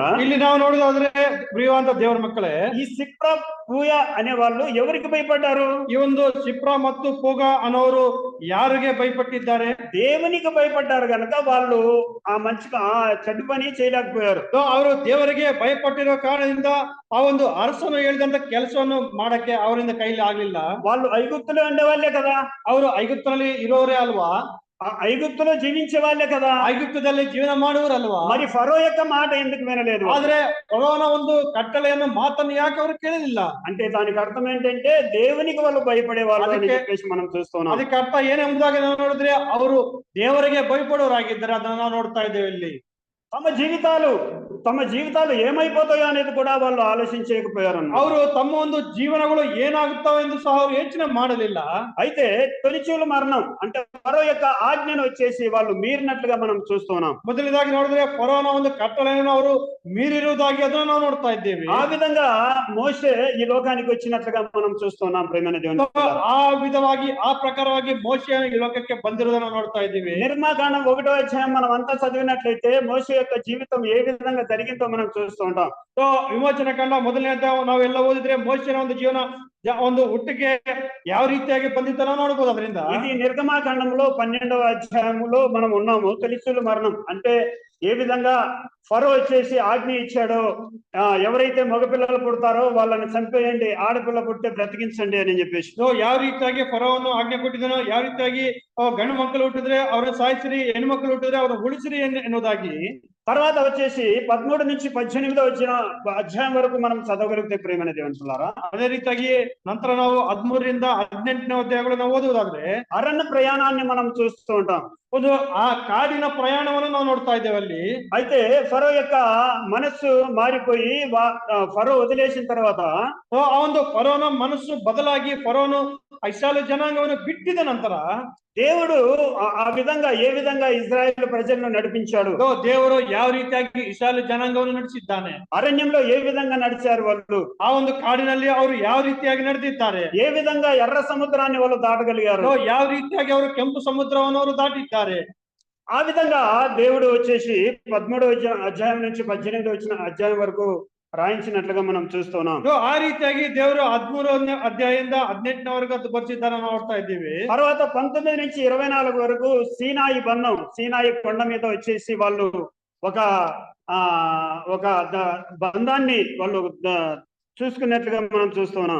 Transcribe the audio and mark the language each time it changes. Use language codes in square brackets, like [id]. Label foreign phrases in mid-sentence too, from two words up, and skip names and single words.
[kn] ಇಲ್ಲಿ ನಾವು ನೋಡೋದಾದ್ರೆ ಪ್ರಿಯವಾದ ದೇವರ ಮಕ್ಕಳೇ, [te] ఈ సిప్రా పూయ అనే వాళ్ళు ఎవరికి భయపడ్డారు? [kn] ಈ ಒಂದು ಸಿಪ್ರಾ ಮತ್ತು ಪೂಗ ಅನ್ನೋರು ಯಾರಿಗೆ ಭಯಪಟ್ಟಿದ್ದಾರೆ? [te] దేవునికి భయపడ్డారు కనుక వాళ్ళు ఆ చెడ్డ పని చేయలేకపోయారు. [kn] ಅವರು ದೇವರಿಗೆ ಭಯಪಟ್ಟಿರೋ ಕಾರಣದಿಂದ ಆ ಒಂದು ಅರಸನು ಹೇಳಿದಂತ ಕೆಲಸವನ್ನು ಮಾಡಕ್ಕೆ ಅವರಿಂದ ಕೈಲಿ ಆಗ್ಲಿಲ್ಲ. [te] వాళ్ళు ఐగుప్తులో ఉండేవాళ్ళే కదా, [kn] ಅವರು ಐಗುಪ್ತನಲ್ಲಿ ಇರೋರೇ ಅಲ್ವಾ, [te] ఐగుప్తులో జీవించే వాళ్ళే కదా, [kn] ಐಗುಪ್ತದಲ್ಲಿ ಜೀವನ ಮಾಡುವರಲ್ವಾ. [te] మరి ఫరో యొక్క మాట ఎందుకు వినలేదు? [kn] ಆದ್ರೆ ಫರೋನ ಒಂದು ಕಟ್ಟಳೆಯನ್ನು ಮಾತನ್ನು ಯಾಕೆ ಅವರು ಕೇಳಲಿಲ್ಲ? [te] అంటే దానికి అర్థం ఏంటంటే దేవునికి వాళ్ళు భయపడే వాళ్ళు అని చెప్పేసి మనం చూస్తున్నాం. [kn] ಅದಕ್ಕೆ ಅರ್ಥ ಏನೆಂಬುದಾಗಿ ನಾವು ನೋಡಿದ್ರೆ ಅವರು ದೇವರಿಗೆ ಭಯಪಡೋರಾಗಿದ್ದಾರೆ, ಅದನ್ನ ನಾವು ನೋಡ್ತಾ ಇದ್ದೇವೆ ಇಲ್ಲಿ. [te] తమ జీవితాలు ఏమైపోతాయో అనేది కూడా వాళ్ళు ఆలోచించలేకపోయారు. [kn] ಅವರು ತಮ್ಮ ಒಂದು ಜೀವನಗಳು ಏನಾಗುತ್ತಾವೆ ಎಂದು ಸಹ ಅವರು ಯೋಚನೆ ಮಾಡಲಿಲ್ಲ. [te] అయితే తొలిచూలు మరణం అంటే ఫరో యొక్క ఆజ్ఞను వచ్చేసి వాళ్ళు మీరినట్లుగా మనం చూస్తున్నాం. [kn] ಮೊದಲನೇದಾಗಿ ನೋಡಿದ್ರೆ ಫರೋನ ಒಂದು ಕಟ್ಟಳೆಯನ್ನು ಅವರು ಮೀರಿರುವುದಾಗಿ ಅದನ್ನು ನಾವು ನೋಡ್ತಾ ಇದ್ದೇವೆ. [te] ఆ విధంగా మోషే ఈ లోకానికి వచ్చినట్లుగా మనం చూస్తున్నాం ప్రియమైన దేవుని. [kn] ಆ ವಿಧವಾಗಿ ಆ ಪ್ರಕಾರವಾಗಿ ಮೋಶೆ ಈ ಲೋಕಕ್ಕೆ ಬಂದಿರುವುದನ್ನು ನೋಡ್ತಾ ಇದ್ದೀವಿ. [te] నిర్మాకాండం 1వ అధ్యాయం మనం అంతా చదివినట్లయితే మోషే యొక్క జీవితం ఏ విధంగా జరిగిందో మనం చూస్తూ ఉంటాం. [kn] ವಿಮೋಚನ ಕಂಡ ಮೊದಲನೇ ನಾವೆಲ್ಲ ಓದಿದ್ರೆ ಮೋಶೆನ ಒಂದು ಜೀವನ ಒಂದು ಹುಟ್ಟಿಗೆ ಯಾವ ರೀತಿಯಾಗಿ ಬಂದಿದ್ದೋ ನೋಡಬಹುದು. ಅದರಿಂದ [te] ఇది నిర్గమాకాండంలో 12వ అధ్యాయంలో మనం ఉన్నాము. తొలిచూలు మరణం అంటే ఏ విధంగా ఫరో వచ్చేసి ఆజ్ఞ ఇచ్చాడో, ఎవరైతే మగపిల్లలు పుడతారో వాళ్ళని చంపేయండి, ఆడపిల్ల పుట్టే బ్రతికించండి అని చెప్పేసి [kn] ಯಾವ ರೀತಿಯಾಗಿ ಫರೋವನ್ನು ಆಜ್ಞೆ ಕೊಟ್ಟಿದ್ದಾನೋ, ಯಾವ ರೀತಿಯಾಗಿ ಗಂಡು ಮಕ್ಕಳು ಹುಟ್ಟಿದ್ರೆ ಅವ್ರನ್ನ ಸಾಯಿಸಿರಿ, ಹೆಣ್ಣು ಮಕ್ಕಳು ಹುಟ್ಟಿದ್ರೆ ಅವ್ರನ್ನ ಉಳಿಸಿರಿ ಎನ್ನುವುದಾಗಿ. [te] తర్వాత వచ్చేసి 13 నుంచి 18 వచ్చిన అధ్యాయం వరకు మనం చదవగలిగితే ప్రియమైన దేవుని పిల్లారా, [kn] ಅದೇ ರೀತಿಯಾಗಿ ನಂತರ ನಾವು 13ರಿಂದ 18ನೇ ಅಧ್ಯಾಯಗಳನ್ನು ಓದುವುದಾದ್ರೆ [te] అరణ్య ప్రయాణాన్ని మనం చూస్తూ ఉంటాం. [kn] ಒಂದು ಆ ಕಾಡಿನ ಪ್ರಯಾಣವನ್ನು ನಾವು ನೋಡ್ತಾ ಇದ್ದೇವೆ ಅಲ್ಲಿ. [te] అయితే ఫరో యొక్క మనస్సు మారిపోయి ఫరో వదిలేసిన తర్వాత [kn] ಆ ಒಂದು ಫರೋನ ಮನಸ್ಸು ಬದಲಾಗಿ ಫರೋನು ಇಸ್ರಾಯೇಲ್ ಜನಾಂಗವನ್ನು ಬಿಟ್ಟಿದ ನಂತರ [te] దేవుడు ఆ విధంగా ఏ విధంగా ఇజ్రాయెల్ ప్రజలను నడిపించాడు, [kn] ದೇವರು ಯಾವ ರೀತಿಯಾಗಿ ಇಸ್ರಾಯೇಲ್ ಜನಾಂಗವನ್ನು ನಡೆಸಿದ್ದಾನೆ, [te] అరణ్యంలో ఏ విధంగా నడిచారు వాళ్ళు, [kn] ಆ ಒಂದು ಕಾಡಿನಲ್ಲಿ ಅವರು ಯಾವ ರೀತಿಯಾಗಿ ನಡೆದಿದ್ದಾರೆ, [te] ఏ విధంగా ఎర్ర సముద్రాన్ని వాళ్ళు దాటగలిగారు, [kn] ಯಾವ ರೀತಿಯಾಗಿ ಅವರು ಕೆಂಪು ಸಮುದ್ರವನ್ನು ಅವರು ದಾಟಿದ್ದಾರೆ. [te] ఆ విధంగా దేవుడు వచ్చేసి 13వ అధ్యాయం నుంచి 18 వచ్చిన అధ్యాయం వరకు రాయించినట్లుగా మనం చూస్తున్నాం. [kn] ಆ ರೀತಿಯಾಗಿ ದೇವರು 13ನೇ ಅಧ್ಯಾಯದಿಂದ 18ನೇ ವರೆಗೂ ಅದು ಬರ್ತಿದ್ದಾನೆ ನೋಡ್ತಾ ఇದ್ದೀವಿ. [te] తర్వాత 19 నుంచి 24 వరకు సీనాయి బంధం, సీనాయి కొండ మీద వచ్చేసి వాళ్ళు ఒక బంధాన్ని వాళ్ళు చూసుకున్నట్లుగా మనం చూస్తున్నాం.